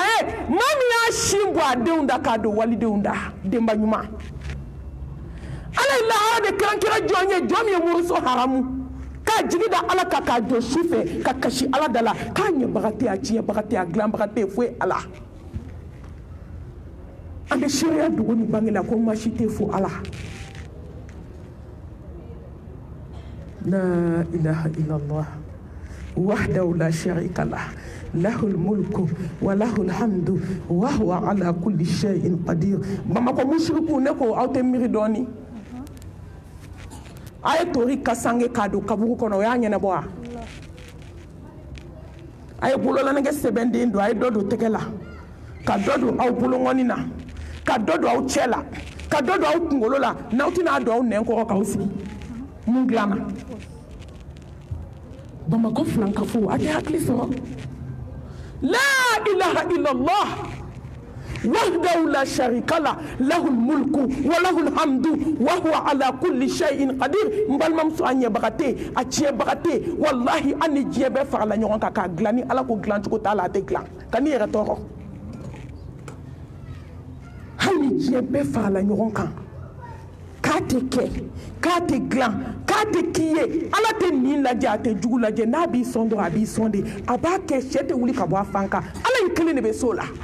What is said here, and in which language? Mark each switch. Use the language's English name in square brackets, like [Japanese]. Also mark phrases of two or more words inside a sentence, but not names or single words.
[Bambara] ye maa min y'a sin bɔ a denw da k'a don walidenw da denba ɲuman ala ye lahara de kɛrɛnkɛrɛ jɔn ye jɔn min ye muruso haramu k'a jigi da ala kan k'a jɔ su fɛ ka kasi ala da la k'a ɲɛbaga tɛ a tiɲɛbaga tɛ a dilanbaga tɛ foyi ala an bɛ seereya dogo ni bange la ko masi tɛ fo ala [Arabic] لا إله إلا الله وحده لا شريك له له الملك وله الحمد وهو على كل شيء قدير [Bambara] بمako mushriku ne ko aw tɛ miiri dɔɔni a ye tori ka sange k'a don kaburu kɔnɔ o y'a ɲɛnabɔ wa a ye bololanɛgɛ sɛbɛnden don a ye dɔ don tɛgɛ la ka dɔ don aw bolongɔni na ka dɔ don aw cɛ la ka dɔ don aw kunkolo la n'aw tɛna don aw nɛn kɔrɔ k'aw sigi mun dilanna Bamako filankafo a tɛ hakili sɔrɔ la [Arabic] إله إلا الله وحده لا شريك له له الملك وله الحمد وهو على كل شيء قدير [Bambara] n balimamuso a ɲɛbaga tɛ a tiɲɛbaga tɛ wallahi an ni diɲɛ bɛɛ farala ɲɔgɔn kan k'a dilan ni ala ko dilancogo t'a la a tɛ dilan ka n'i yɛrɛ tɔɔrɔ hali ni diɲɛ bɛɛ farala ɲɔgɔn kan k'a tɛ kɛ k'a tɛ dilan k'a tɛ k'i ye ala tɛ nin lajɛ a tɛ jugu lajɛ n'a b'i sɔn dɔrɔn a b'i sɔn de a b'a kɛ sɛ tɛ wuli ka bɔ a fan kan ala in kelen de bɛ so la